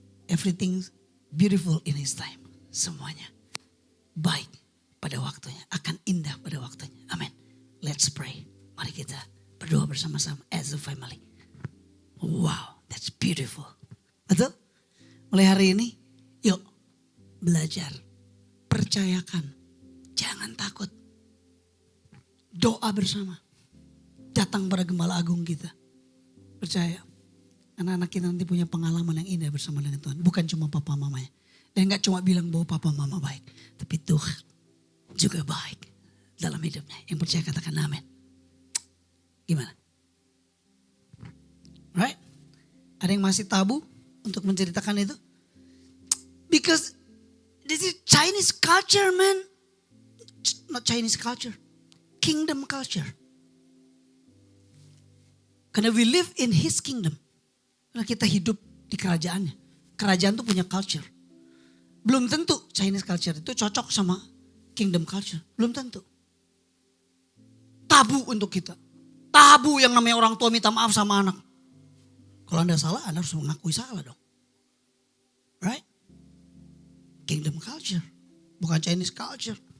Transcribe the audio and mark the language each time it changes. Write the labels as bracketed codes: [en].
[en] Everything beautiful in His time. [id] Semuanya baik pada waktunya. Akan indah pada waktunya. [en] Amin. Let's pray. [id] Mari kita berdoa bersama-sama [en] as a family. Wow, that's beautiful. [id] Betul? Mulai hari ini, yuk belajar. Percayakan. Jangan takut. Doa bersama. Datang pada Gembala Agung kita. Percaya. Anak-anak kita nanti punya pengalaman yang indah bersama dengan Tuhan. Bukan cuma papa mamanya. Dan gak cuma bilang bahwa papa mama baik. Tapi Tuhan juga baik dalam hidupnya. Yang percaya katakan amin. Gimana? [en] Right? [id] Ada yang masih tabu untuk menceritakan itu? [en] Because this is Chinese culture, man. Not Chinese culture. Kingdom culture. [id] Karena [en] we live in His kingdom. [id] Karena kita hidup di kerajaannya. Kerajaan tuh punya culture. Belum tentu Chinese culture itu cocok sama kingdom culture. Belum tentu. Tabu untuk kita. Tabu yang namanya orang tua minta maaf sama anak. Kalau Anda salah, Anda harus mengakui salah dong. [en] Right? Kingdom culture. [id] Bukan Chinese culture.